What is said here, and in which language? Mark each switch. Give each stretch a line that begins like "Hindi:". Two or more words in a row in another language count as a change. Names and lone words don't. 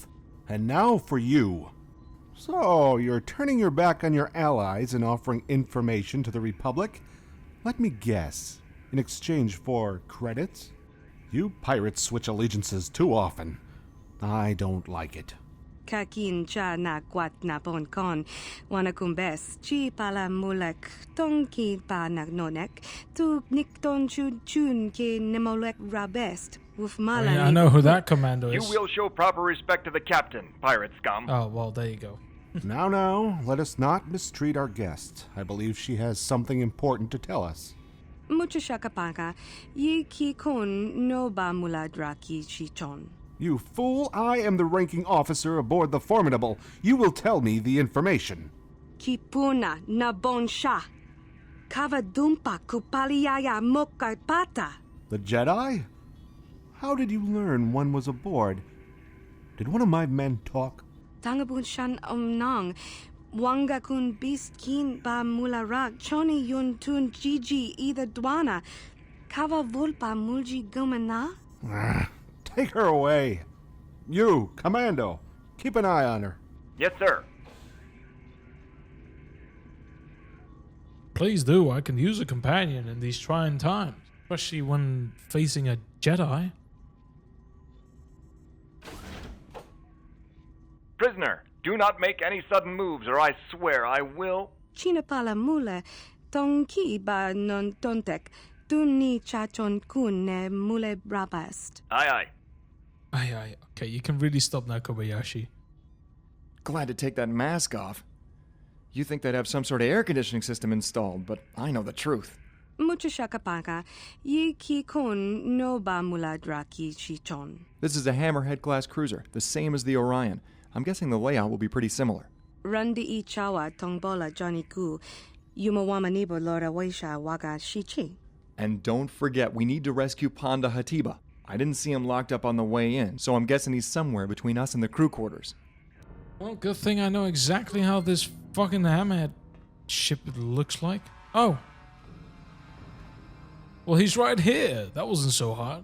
English: And now for you. So, you're turning your back on your allies and offering information to the Republic? Let me guess. In exchange for credits? You pirates switch allegiances too often. I don't like it. Kakin cha na kwat na bon kon. Wanakumbes chi pala mulek tonki pa nagnonek. Tu nikton chun ke nemolek rabest. Oh, yeah, I know who that commando is. You will show proper respect to the captain, pirate scum. Oh, well, there you go. Now, let us not mistreat our guest. I believe she has something important to tell us. Mucha shakapaka, ye ki kun no ba muladraki chichon. You fool! I am the ranking officer aboard the Formidable. You will tell me the information. Kipuna na bonsha. Kavadumpa kupaliaya mokapata. The Jedi? How did you learn one was aboard? Did one of my men talk? Tangabun shan omnang. Wanga kun biskin ba mularak. Choni yun tun gigi either dwana. Kava vulpa mulji gumana? Take her away. You, Commando, keep an eye on her. Yes, sir. Please do. I can use a companion in these trying times, especially when facing a Jedi. Prisoner, do not make any sudden moves or I swear I will... Chinapala mule. Tonki ba non tontek. Tuni chachon kun ne mule brabast. Aye. Aye. Okay, you can really stop now, Kobayashi. Glad to take that mask off. You think they'd have some sort of air conditioning system installed, but I know the truth. Mucha shakapaka. Ye ki kun no ba muladraki chichon. This is a Hammerhead-class cruiser, the same as the Orion. I'm guessing the layout will be pretty similar. Rundi I chawa tongbola Johnny Ku. Yumawamanibo Lora Waisha Waga Shichi. And don't forget, we need to rescue Ponda Hatiba. I didn't see him locked up on the way in, so I'm guessing he's somewhere between us and the crew quarters. Well, good thing I know exactly how this fucking Hammerhead ship looks like. Oh. Well, he's right here. That wasn't so hard.